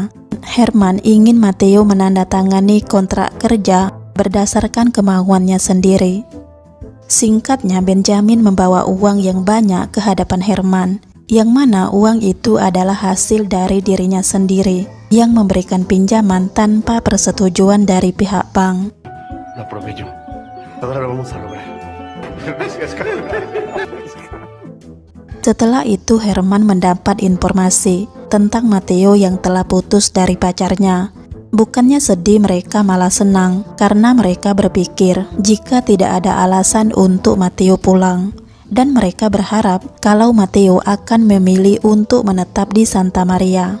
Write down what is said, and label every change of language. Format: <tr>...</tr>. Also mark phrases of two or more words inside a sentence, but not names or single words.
<id>Herman ingin Matteo menandatangani kontrak kerja berdasarkan kemauannya sendiri. Singkatnya, Benjamin membawa uang yang banyak ke hadapan Herman, yang mana uang itu adalah hasil dari dirinya sendiri yang memberikan pinjaman tanpa persetujuan dari pihak bank.</id> <es>Lo prometo. Ahora lo vamos a lograr. Gracias,</es> <id>Setelah itu Herman mendapat informasi tentang Matteo yang telah putus dari pacarnya. Bukannya sedih, mereka malah senang karena mereka berpikir jika tidak ada alasan untuk Matteo pulang, dan mereka berharap kalau Matteo akan memilih untuk menetap di Santa Maria.</id>